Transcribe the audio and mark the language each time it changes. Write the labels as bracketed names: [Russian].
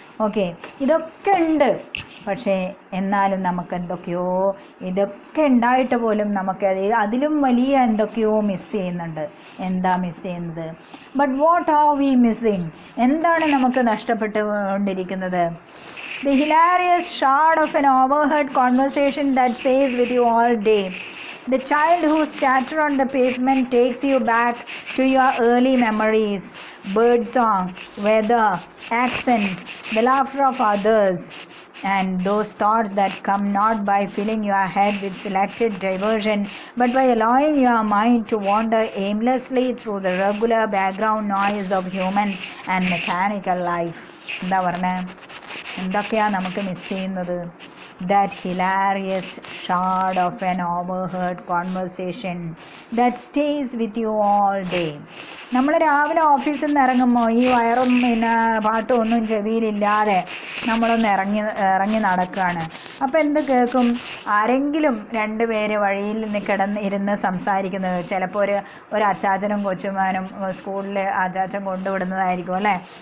[Malayalam] Okay, ഇതൊക്കെ ഉണ്ട്. പക്ഷേ എന്നാലും നമുക്ക് എന്തൊക്കെയോ, ഇതൊക്കെ ഉണ്ടായിട്ട് പോലും നമുക്ക് അതിലും വലിയ എന്തൊക്കെയോ മിസ് ചെയ്യുന്നുണ്ട്. എന്താ മിസ് ചെയ്യുന്നത്? [English] But what are we missing? [Malayalam] എന്താണ് നമുക്ക് നഷ്ടപ്പെട്ടുകൊണ്ടിരിക്കുന്നത്? [English] The hilarious shard of an overheard conversation that says with you all day, the child whose chatter on the pavement takes you back to your early memories, bird song, weather, accents, the laughter of others, and those thoughts that come not by filling your head with selected diversion, but by allowing your mind to wander aimlessly through the regular background noise of human and mechanical life. [Malayalam] എന്താ പറഞ്ഞേ? എന്തൊക്കെയാണ് നമുക്ക് miss ചെയ്യുന്നത്? [English] That hilarious shard of an overheard conversation that stays with you all day. [Malayalam] നമ്മൾ രാവിലെ ഓഫീസിൽ നിന്ന് ഇറങ്ങുമ്പോൾ ഈ വയറും പാട്ടും ഒന്നും ചെവിയിലില്ലാതെ നമ്മളൊന്ന് ഇറങ്ങി നടക്കുകയാണ്. അപ്പോൾ എന്ത് കേൾക്കും? ആരെങ്കിലും രണ്ട് പേര് വഴിയിൽ നിന്ന് ഇരുന്ന് സംസാരിക്കുന്നത്. ചിലപ്പോൾ ഒരു അച്ചാച്ചനും കൊച്ചുമാനും സ്കൂളിൽ അച്ചാച്ചൻ കൊണ്ടുവിടുന്നതായിരിക്കും അല്ലേ.